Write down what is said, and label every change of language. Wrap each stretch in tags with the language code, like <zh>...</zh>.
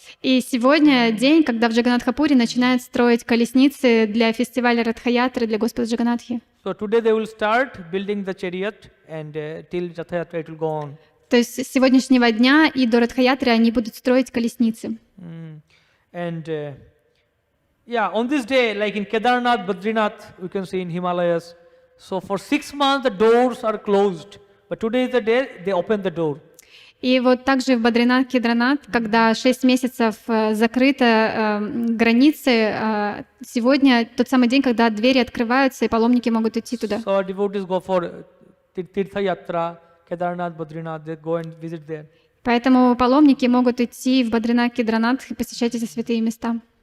<ru>И сегодня день, когда в Джаганатхапуре начинают строить колесницы для фестиваля Радхаятры для Господа Джаганатхи.</ru> <en>So today they will start building the chariot and till Ratha Yatra it will go on.</en> <ru>То есть с сегодняшнего дня и до Радхаятры они будут строить колесницы.</ru> <en>And yeah, on this day, like in Kedarnath, Badrinath, we can see in Himalayas. So for 6 months the doors are closed, but today is the day they open the door.</en> <ru>И вот также в Бадринат, Кедранат, когда 6 месяцев закрыты границы, сегодня тот самый день, когда двери открываются и паломники могут идти туда.</ru> <en>So devotees go for Tirtha Yatra, Kedarnath, Badrinath, they go and visit there.</en> <ru>Поэтому паломники могут идти в Бадринат, Кедранат и посещать эти святые места.</ru>